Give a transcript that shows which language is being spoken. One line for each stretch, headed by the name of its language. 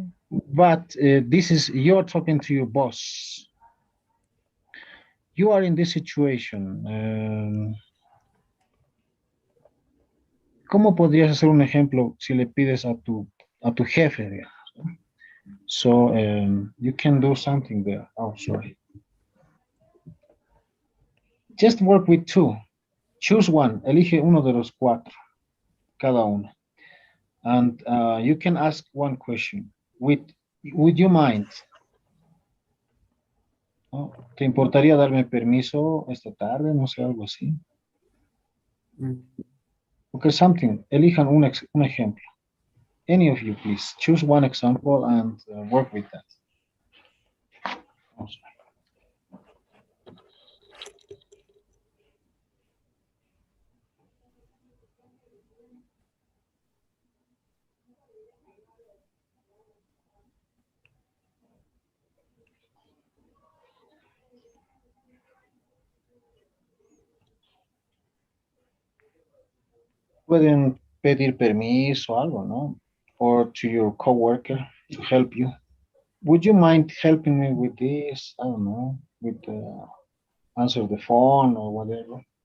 English: But this is, you're talking to your boss. You are in this situation.
Spanish: ¿Cómo podrías hacer un ejemplo si le pides a tu jefe, digamos?
English: So you can do something there. Oh, sorry. Just work with two. Choose one.
Spanish: Elige uno de los cuatro, cada uno.
English: And you can ask one question. Would you mind?
Spanish: ¿No? ¿Te importaría darme permiso esta tarde? No sé, algo así.
English: Okay, something.
Spanish: Elijan un ejemplo.
English: Any of you, please. Choose one example and work with that. Oh, sorry.
Spanish: Pueden pedir permiso o algo, ¿no?
English: Or to your coworker to help you. Would you mind helping me with this? I don't know, with answer the phone or whatever.